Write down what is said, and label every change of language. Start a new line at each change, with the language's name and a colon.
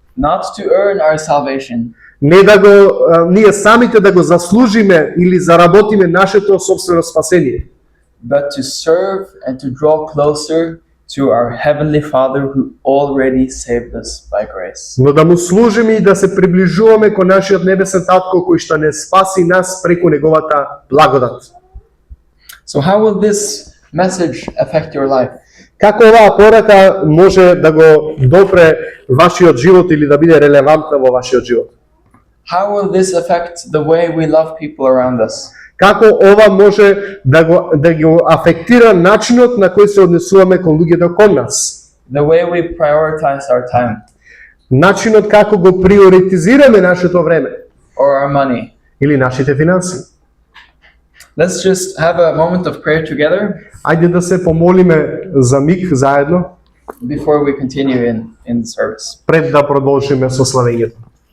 English: Not to earn our salvation,
Macedonian: Не да го ние самите да го заслужиме или заработиме нашето собствено спасение,
English: but to serve and to draw closer to our Heavenly Father who already saved us by grace.
Macedonian: но да му служиме и да се приближуваме кон нашиот небесен татко кој што не спаси нас преку неговата благодат.
English: So how will this message affect your life?
Macedonian: Како оваа порака може да го допре вашиот живот или да биде релевантна во вашиот живот?
English: How will this affect the way we love people around us?
Macedonian: Како ова може да го афектира начинот на кој се однесуваме кон луѓето кон нас?
English: The way we prioritize our time
Macedonian: Начинот како го приоритизираме нашето време
English: or our money?
Macedonian: или нашите финанси.
English: Let's just have a moment of prayer together
Macedonian: Ајде да се помолиме за миг заедно
English: before we continue in the service.
Macedonian: пред да продолжиме со славењето.